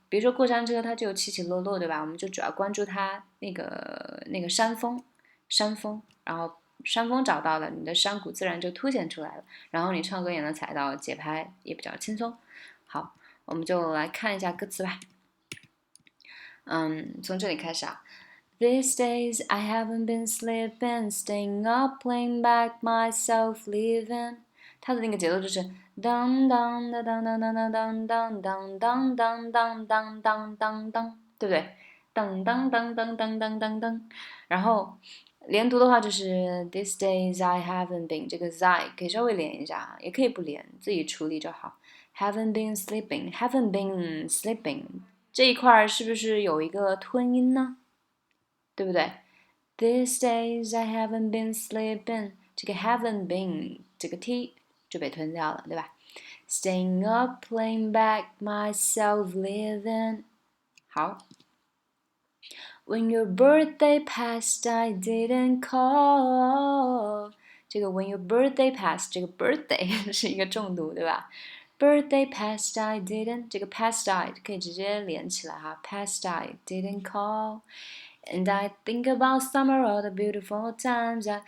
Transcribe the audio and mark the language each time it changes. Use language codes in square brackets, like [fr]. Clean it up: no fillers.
[zh] 比如说过山车，它就有起起落落，对吧？我们就主要关注它那个山峰，然后山峰找到了，你的山谷自然就凸显出来了，然后你唱歌也能踩到节拍，也比较轻松。好，我们就来看一下歌词吧。从这里开始啊。 [en] These days I haven't been sleeping, staying up, playing back myself, leaving. [zh] 它的那个节奏就是当当当当当当当当当当当当当当当当，对不对？当当当当当当当当，然后连读的话就是 [en] These days I haven't been， [zh] 这个 I 可以稍微连一下，也可以不连，自己处理就好。 [en] Haven't been sleeping, haven't been sleeping， [zh] 这一块是不是有一个吞音呢？对不对 ？ [en] These days I haven't been sleeping， [zh] 这个 haven't been 这个 t 就被吞掉了，对吧 ？ [en] Staying up, playing back myself, living。 [zh] 好。 [en] When your birthday passed, I didn't call。 [zh] 这个 [en] When your birthday passed， [zh] 这个 birthday 是一个重读，对吧？ [en] Birthday passed, I didn't。 [zh] 这个 [en] passed I [zh] 可以直接连起来哈。 [en] Passed I didn't call。 And I think about summer, all the beautiful times.